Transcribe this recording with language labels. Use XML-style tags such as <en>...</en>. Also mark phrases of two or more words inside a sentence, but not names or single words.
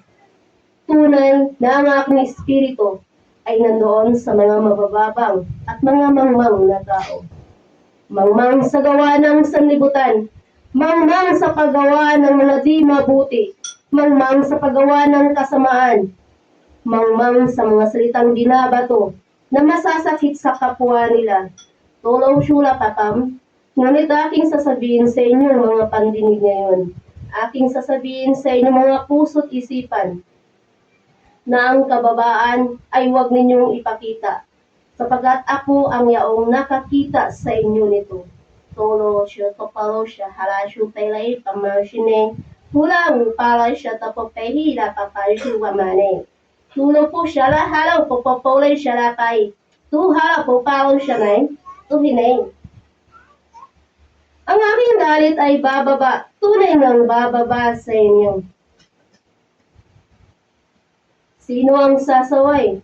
<tl>Tunay na ang aking espiritu ay nandoon sa mga mabababang at mga mangmang na tao. Mangmang sa gawa ng sanlibutan, mangmang sa paggawa ng mga di mabuti, mangmang sa paggawa ng kasamaan, mangmang sa mga salitang binabato na masasakit sa kapwa nila. Tulaw syula papam, Ngunit aking sasabihin sa inyo mga pandinig ngayon, aking sasabihin sa inyo mga puso't isipan, na ang kababaan ay huwag ninyong ipakita, sapagat ako ang yaong nakakita sa inyo nito. Tolo siya topalo siya halasyo taylay pamarsine, hulang para siya tapopehila papasyo wamane. Tulo po siya la halaw popopolay siya lapay, tuhala po palo siya nay, tuhinay. Ang aking galit ay bababa, tunay ngang bababa sa inyo. Sino ang sasaway?</tl>